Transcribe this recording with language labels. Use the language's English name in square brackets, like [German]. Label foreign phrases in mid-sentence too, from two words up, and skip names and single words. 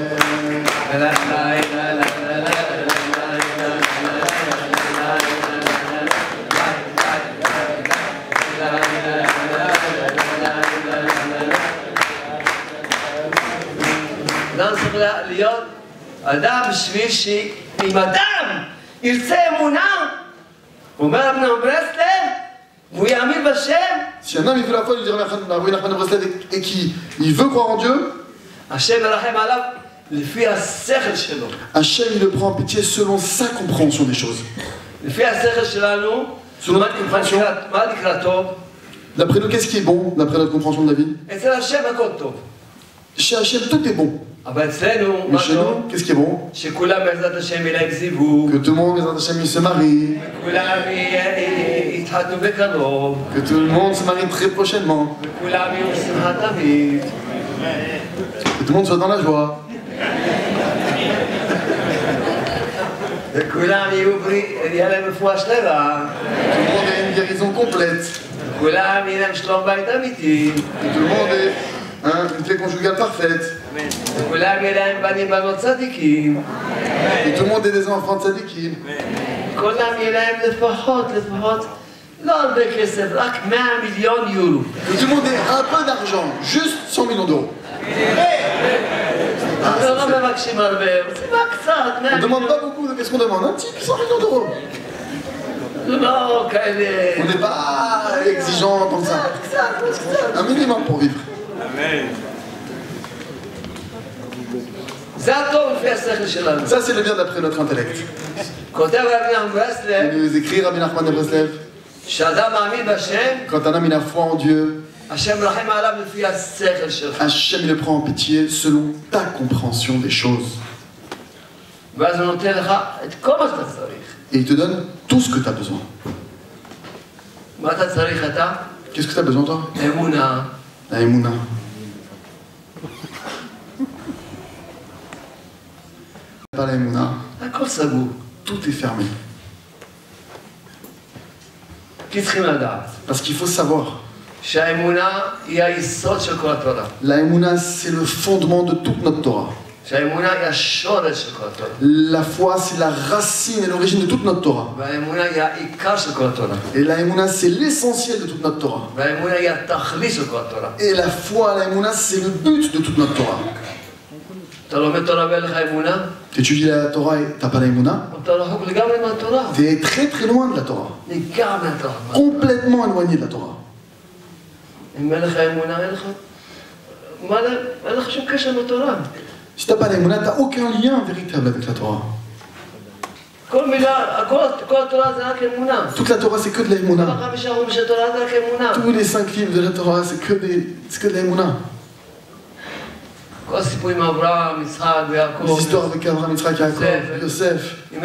[Hebrew] אדם צריך להיות אדם בשביל שאם אדם ירצה אמונה, הוא אומר רבי נחמן ברסלב, והוא יאמין בשם, [French] Si un homme il veut la foi, il dit Rabbi Nachman de Breslev et qui il veut croire en Dieu, [Hebrew] השם מרחם עליו לפי השכל שלו. [French] Hachem il le prend en pitié selon sa compréhension des choses. [Hebrew] לפי השכל שלנו, מה נקרא טוב? [French] D'après nous, qu'est-ce qui est bon, d'après notre compréhension de la vie? [Hebrew] אצל השם הכל טוב. [French] Chez Hachem, tout est bon. [Hebrew] אבל אצלנו, [French] Mais [Hebrew] מה [French] chez [Hebrew] טוב? [French] nous, qu'est-ce qui est bon? [Hebrew] שכולם בעזרת השם יהיה להם זיווג, [French] Que tout le monde, les Hachem, ils se marient. [Hebrew] וכולם יתחתנו בקרוב, [French] Que tout le monde se marie très prochainement. [Hebrew] וכולם יהיו בשמחה תמיד. [French] Que tout le monde soit dans la joie. [Hebrew] וכולם יהיה להם רפואה שלמה, [French] Tout le monde ait une guérison complète. [Hebrew] וכולם יהיה להם שלום בית אמיתי, [French] Que tout le monde ait une paix conjugale parfaite. [Hebrew] וכולם יהיה להם בנים בנות צדיקים, [French] Que tout le monde ait des enfants de tzadikim. [Hebrew] כולם יהיה להם לפחות, לא הרבה כסף, רק 100 מיליון יורו. [French] Que tout le monde ait un peu d'argent, juste 100 millions d'euros. [Hebrew] אנחנו לא מבקשים הרבה, רוצים רק קצת, 100 [French] On ne demande [Hebrew] מיליון. [French] pas beaucoup, qu'est-ce qu'on demande? Un petit 100 millions d'euros. [Hebrew] לא כאלה. [French] On n'est pas exigeant comme ça. [Hebrew] קצת. [French] Un minimum pour vivre. [Hebrew] זה הטוב לפי השכל שלנו. [French] Ça, c'est le bien d'après notre intellect. [Hebrew] כותב רבי נחמן ברסלב, [French] Il nous écrit Rabbi Nachman de Breslev, [Hebrew] שאדם מאמין בשם, [French] quand un homme il a foi en Dieu, [Hebrew] השם מרחם עליו לפי השכל שלך. [French] Hachem il le prend en pitié selon ta compréhension des choses. [Hebrew] ואז הוא נותן לך את כל מה שאתה צריך. [French] Et il te donne tout ce que tu as besoin. [Hebrew] מה אתה צריך אתה? [French] Qu'est-ce que tu as besoin toi? [Hebrew] אמונה. [French] La Emouna. Pas la Emouna, [Hebrew] הכל סגור. [French] tout est fermé. [Hebrew] כי צריכים לדעת [French] Parce qu'il faut savoir, [Hebrew] שהאמונה היא היסוד של כל התורה. [French] la Emouna c'est le fondement de toute notre Torah. [Hebrew] שהאמונה היא השורש של כל התורה. [French] La foi c'est la racine et l'origine de toute notre Torah. [Hebrew] והאמונה היא העיקר של כל התורה. [French] Et la Emouna c'est l'essentiel de toute notre Torah. [Hebrew] והאמונה היא התכלית של כל התורה. [French] Et la foi, la Emouna c'est le but de toute notre Torah. [Hebrew] אתה לומד תורה ואין לך אמונה? [French] Tu étudies la Torah et t'as pas la Emouna, [Hebrew] אתה רחוק לגמרי מהתורה. [French] t'es très très loin de la Torah. [Hebrew] לגמרי מהתורה. [French] Complètement éloigné de la Torah. [Hebrew] אם אין לך אמונה, אין לך שום קשר לתורה. [French] Si t'as pas la Emouna, t'as aucun lien véritable avec la Torah. Toute la Torah, c'est que de l'Emouna. Tous les 5 livres de la Torah, c'est que de l'Emouna. Les histoires avec Abraham, Yitzhak, Yaakov, Yosef.